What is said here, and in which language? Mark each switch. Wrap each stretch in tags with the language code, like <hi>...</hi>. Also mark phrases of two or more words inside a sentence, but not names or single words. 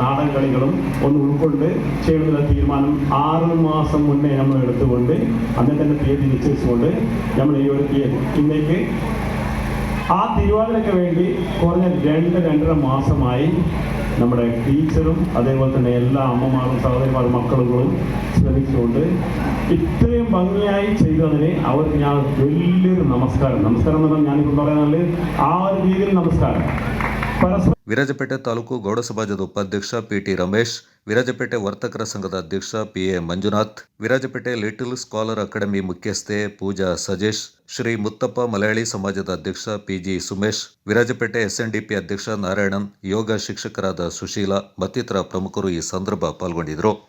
<ml>നാടൻ കളികളും ഒന്ന് ഉൾക്കൊണ്ട് ചെയ്യുന്ന തീരുമാനം 6 മാസം മുന്നേ നമ്മൾ എടുത്തുകൊണ്ട് അന്നേ തന്നെ തീയതി നിശ്ചയിച്ചുകൊണ്ട് നമ്മൾ ഈ ഒരു ഇന്നേക്ക് ആ തിരുവാതിരയ്ക്ക് വേണ്ടി കുറഞ്ഞ 2-2.5 മാസമായി നമ്മുടെ ടീച്ചറും അതേപോലെ തന്നെ എല്ലാ അമ്മമാരും സഹോദരിമാരും മക്കളും ശ്രമിച്ചുകൊണ്ട് ഇത്രയും ഭംഗിയായി ചെയ്തതിന് അവർക്ക് ഞാൻ വലിയൊരു നമസ്കാരം എന്ന് പറഞ്ഞാൽ ഞാനിപ്പോൾ പറയുന്നത് ആ ഒരു രീതിയിൽ നമസ്കാരം.</ml> <kn>ವಿರಾಜಪೇಟೆ ತಾಲೂಕು ಗೌಡ ಸಮಾಜದ ಉಪಾಧ್ಯಕ್ಷ ಪಿಟಿ ರಮೇಶ್, ವಿರಾಜಪೇಟೆ ವರ್ತಕರ ಸಂಘದ ಅಧ್ಯಕ್ಷ ಪಿಎ ಮಂಜುನಾಥ್, ವಿರಾಜಪೇಟೆ ಲಿಟಲ್ ಸ್ಕಾಲರ್ ಅಕಾಡೆಮಿ ಮುಖ್ಯಸ್ಥೆ ಪೂಜಾ ಸಜೇಶ್, ಶ್ರೀ ಮುತ್ತಪ್ಪ ಮಲಯಾಳಿ ಸಮಾಜದ ಅಧ್ಯಕ್ಷ ಪಿಜಿ ಸುಮೇಶ್, ವಿರಾಜಪೇಟೆ ಎಸ್ಎನ್ಡಿಪಿ ಅಧ್ಯಕ್ಷ ನಾರಾಯಣನ್, ಯೋಗ ಶಿಕ್ಷಕರಾದ ಸುಶೀಲಾ ಮತ್ತಿತರ ಪ್ರಮುಖರು ಈ ಸಂದರ್ಭ ಪಾಲ್ಗೊಂಡಿದ್ದರು.</kn>